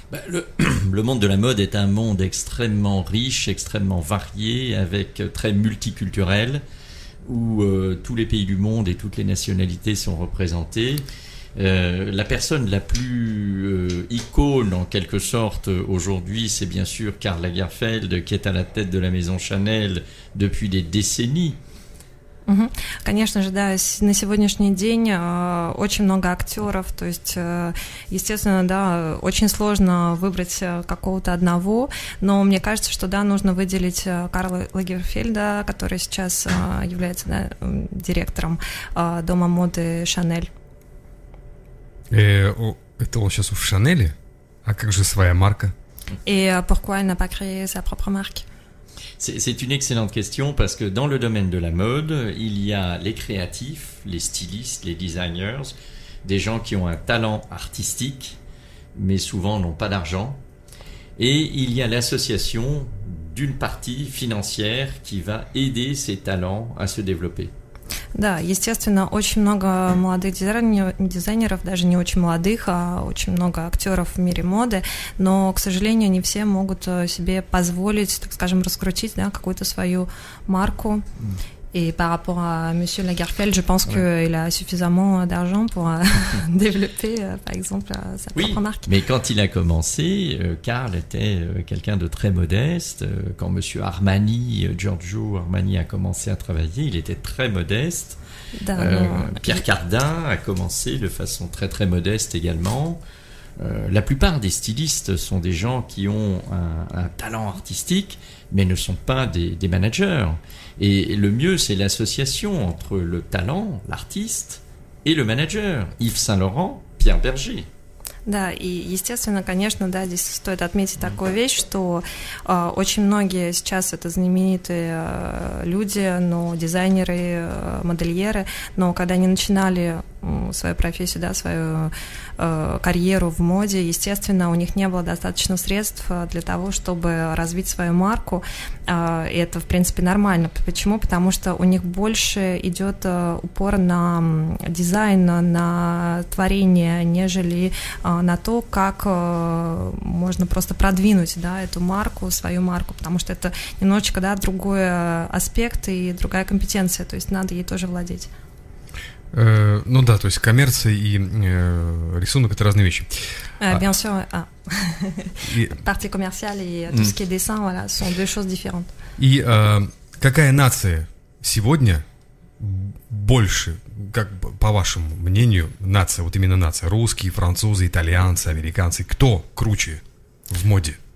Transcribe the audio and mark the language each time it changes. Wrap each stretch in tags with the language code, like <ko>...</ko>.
<fr>Le monde de la mode est un monde extrêmement riche, extrêmement varié, avec très multiculturel, où tous les pays du monde et toutes les nationalités sont représentées. La personne la plus icône en quelque sorte aujourd'hui, c'est bien sûr Karl Lagerfeld, qui est à la tête de la maison Chanel depuis des décennies.</fr> <ru>Конечно же, да, на сегодняшний день очень много актеров, то есть, естественно, да, очень сложно выбрать какого-то одного, но мне кажется, что, да, нужно выделить Карла Лагерфельда, который сейчас является, да, директором дома моды Chanel. Это он сейчас в Шанеле? А как же своя марка?</ru> <fr>Et pourquoi elle n'a pas créé sa propre marque? C'est une excellente question parce que dans le domaine de la mode, il y a les créatifs, les stylistes, les designers, des gens qui ont un talent artistique, mais souvent n'ont pas d'argent. Et il y a l'association d'une partie financière qui va aider ces talents à se développer.</fr> <ru>Да, естественно, очень много молодых дизайнеров, даже не очень молодых, а очень много актеров в мире моды, но, к сожалению, не все могут себе позволить, так скажем, раскрутить, да, какую-то свою марку.</ru> <fr>Et par rapport à Monsieur Lagerfeld, je pense qu'il a suffisamment d'argent pour développer, par exemple, sa propre marque. Mais quand il a commencé, Karl était quelqu'un de très modeste. Quand Monsieur Armani, Giorgio Armani a commencé à travailler, il était très modeste. Pierre Cardin a commencé de façon très très modeste également. La plupart des stylistes sont des gens qui ont un talent artistique, mais ne sont pas des managers. Et le mieux, c'est l'association entre le talent, l'artiste, et le manager. Yves Saint-Laurent, Pierre Berger.</fr> <ru>Да, и, естественно, конечно, да, здесь стоит отметить такую вещь, что очень многие сейчас это знаменитые люди, но дизайнеры, модельеры, но когда они начинали свою профессию, да, свою карьеру в моде, естественно, у них не было достаточно средств для того, чтобы развить свою марку, и это, в принципе, нормально. Почему? Потому что у них больше идет упор на дизайн, на творение, нежели на то, как можно просто продвинуть, да, эту марку, свою марку, потому что это немножечко, да, другой аспект и другая компетенция, то есть надо ей тоже владеть. Ну да, то есть коммерция и рисунок — это разные вещи.</ru> <fr>Bien sûr, partie commerciale et tout ce qui est dessin, voilà, sont deux choses différentes.</fr> <ru>И какая нация сегодня больше, как по вашему мнению, нация, вот именно нация, русские, французы, итальянцы, американцы, кто круче в моде?</ru>